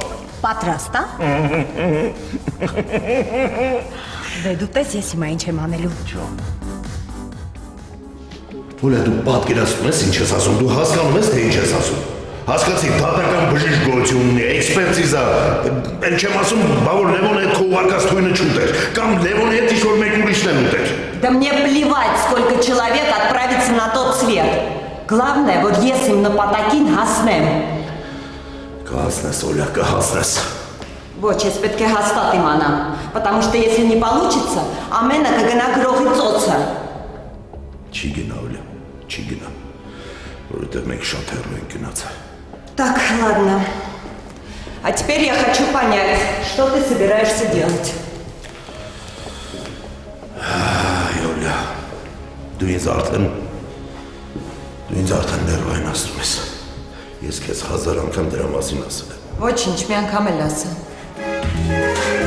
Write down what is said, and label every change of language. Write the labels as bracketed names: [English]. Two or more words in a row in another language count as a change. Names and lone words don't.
[Armenian] Պատրաստ է։ Դե դու տես ես հիմա ինչ եմ անելու։ Ուլե դու պատկերացնում ես ինչ ես ասում, դու հասկանում ես թե ինչ ես ասում։ Հասկացի, դատական բժշկություն ունի, էքսպերտիզա, էլ չեմ ասում, բա որ Լևոնի հետ քո ուղարկած թույնը չուտեր, կամ Լևոնի հետ ինչ-որ մեկ ուրիշն են ուտեր։ [Russian] Да мне плевать, сколько человек отправится на тот свет. Главное, вот [Armenian] ես իմ նպատակին հասնեմ։ Կհասնես, Օլյա, կհասնես։ Ոչ, ես պետք է հաստատ իմանամ, [Russian] потому что если не получится, [Armenian] ամենը կգնա գրողի ծոցը։ Չի գնա, Օլյա, չի գնա, որովհետև մենք շատ հեռու ենք գնացել։ [Russian] Так, ладно. А теперь я хочу понять, что ты собираешься делать. [Armenian] Այ, Օլյա, դու ինձ արդեն ներվային ասում ես։ Ես քեզ 1000 անգամ դրա մասին ասել եմ։ Ոչինչ, մի անգամ էլ ասա։